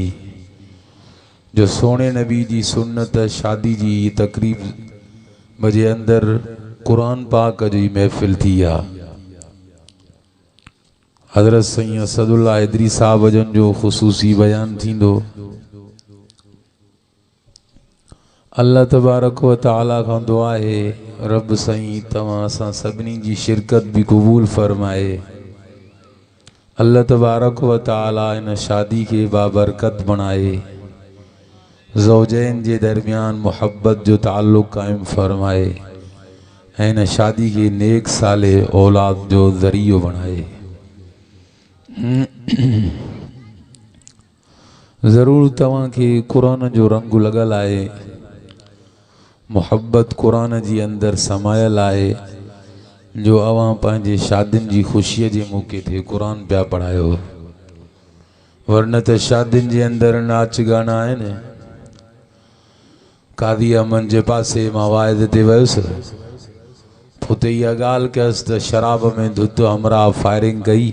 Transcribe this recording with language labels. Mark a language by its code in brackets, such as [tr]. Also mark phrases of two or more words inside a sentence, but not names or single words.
[sd] जो सोने नबी जी सुन्नत शादी जी तकरीब बजे अंदर कुरान पाक जी महफ़िल थी आ। हज़रत सैयद असदुल्लाह इदरी साहब जन जो ख़ुसूसी बयान थींदो। [ar] الله تبارك وتعالى [sd] खां दुआ है रब साईं तव्हां असां सभिनी जी शिरकत भी क़बूल फरमाए। [ar] الله تبارك وتعالى [sd] इन शादी के बाबरकत बनाए। ज़ौजैन जे दरमियान मोहब्बत जो ताल्लुक़ कायम फरमाए ऐं इन शादी के नेक साले औलाद जो ज़रियो बनाए। ज़रूर तव्हां के कुरान जो रंग लगल आए। मोहब्बत कुरान जी अंदर समायल आहे जो अवां पंहिंजे शादियुनि जी ख़ुशीअ जे मौके ते कुरान पिया पढ़ायो। वरन त शादियुनि जे अंदर नाच गाना आहिनि। कादी अमन जे पासे मां वाइद ते वियुसि उते इहा ॻाल्हि कयसि त शराब में धुत हमरा फायरिंग कई।